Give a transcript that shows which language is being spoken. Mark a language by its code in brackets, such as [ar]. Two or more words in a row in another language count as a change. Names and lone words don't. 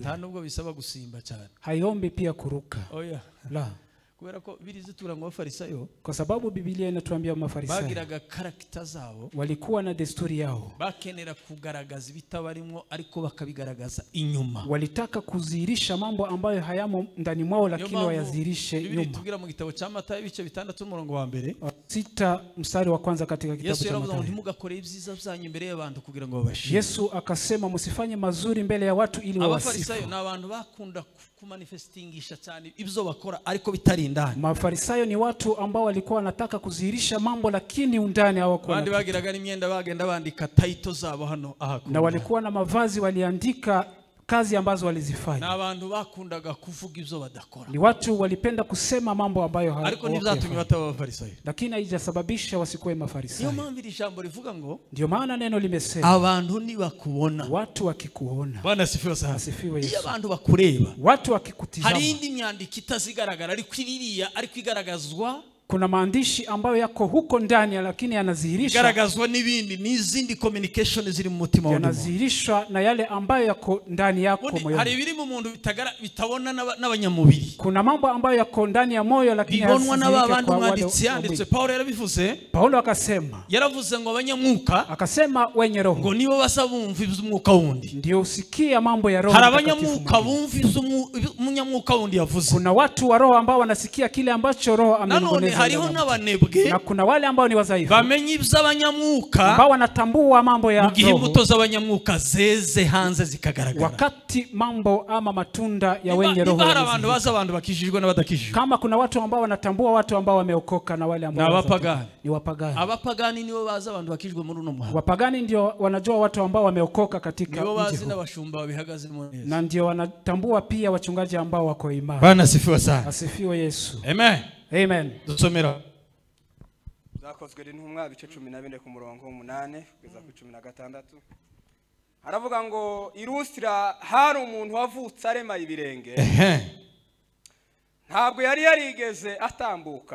[rw] nta nubwo bisaba gusimba cyane, [sw] haiombi pia kuruka. [rw] Oya, [sw] la, [rw] kubera ko birizitura ngo Abafarisayo, [sw] kwa sababu Biblia inatuambia Mafarisayo [rw] bagiraga character zabo, [sw] walikuwa na desturi yao, [rw] bakenera kugaragaza ibitabarimo ariko bakabigaragaza inyuma, [sw] walitaka kuzihirisha mambo ambayo hayamo ndani mwao, lakini wayazihirishe nyuma. [rw] Tugira mu gitabo cya Matayo ibice 6 umurongo wa mbere [sw] 6 mstari wa kwanza katika kitabu cha Matayo. [rw] Yesu yaravuze ngo ntimugakore ibyiza byanyu imbere y'abantu kugira ngo babashime. [sw] Yesu akasema msifanye mazuri mbele ya watu ili wawasifu. [rw] Abafarisayo ni abantu bakunda kumanifestingisha cyane ibyo bakora ariko bitari ndani. [sw] Mafarisayo ni watu ambao walikuwa wanataka kuzihirisha mambo lakini undani hawakuwa. [rw] Bandi bagiraga n'imyenda bagenda bandika title zabo hano aha, [sw] na walikuwa na mavazi waliandika kazi ambazo walizifanya. [rw] Na abantu bakundaga kuvuga ibyo badakora. [sw] Ni watu walipenda kusema mambo ambayo hawakufanya. [rw] Ariko nibyatumye bataba Abafarisayo. [sw] Lakini haijasababisha wasikuwe Mafarisayo. [rw] Niyo mpamvu ijambo rivuga ngo, [sw] ndio maana neno limesema [rw] abantu nibakubona, [sw] watu wakikuona. Bwana asifiwe sana. Asifiwe Yesu. [rw] Iyo abantu bakureba, [sw] watu wakikutizama, [rw] hari indi myandiko itazigaragara ariko iriya ariko igaragazwa [sw] Kuna maandishi ambayo yako huko ndani lakini yanadhihirisha [rw] garagazwa n'ibindi n'izindi communication ziri mu mutima w'umuntu. [sw] Yanadhihirishwa na yale ambayo yako ndani yako moyoni. [rw] Hari ibiri mu muntu bitabona n'abanyamubiri. [sw] Kuna mambo ambayo yako ndani ya moyo lakini [rw] bibonwa n'abandi mwanditsi yanditse. Paulo yarabivuze. [sw] Paulo akasema. [rw] Yaravuze ngo abanyamwuka. [sw] Akasema wenye roho. [rw] Ngo nibo basabumva iby'umwuka wundi. [sw] Ndio usikia mambo ya roho. [rw] Hari abanyamwuka bumva iby'umunyamwuka wundi yavuze. [sw] Kuna watu wa roho ambao wanasikia kile ambacho roho amenongeza. [rw] Hariho n'abanebwe. [sw] Na kuna wale ambao ni wadhaifu. [rw] Bamenye iby'abanyamwuka. [sw] Ambao wanatambua mambo ya roho. [rw] Mugihe imbuto z'abanyamwuka zeze hanze zikagaragara. [sw] Wakati mambo ama matunda ya wenye roho. [rw] Hari abantu baza abantu bakijijwe n'abadakijijwe. [sw] Kama kuna watu ambao wanatambua watu ambao wameokoka na wale ambao ni wapagani. [rw] Abapagani nibo baza abantu bakijijwe muri uno muhanda. [sw] Wapagani ndio wanajua watu ambao wameokoka katika mji. [rw] Nibo bazi n'abashumba bihagaze mu neza. [sw] Na ndio wanatambua pia wachungaji ambao wako imara. Bwana asifiwe sana. Asifiwe Yesu. Amen. Amen. [rw] Dusomera. Zakozwe n'intumwa ibice 14 ku murongo 8 kugeza ku 16. Haravuga ngo Irusira hari umuntu wavutse arema ibirenge. Ntabwo yari yarigeze atambuka.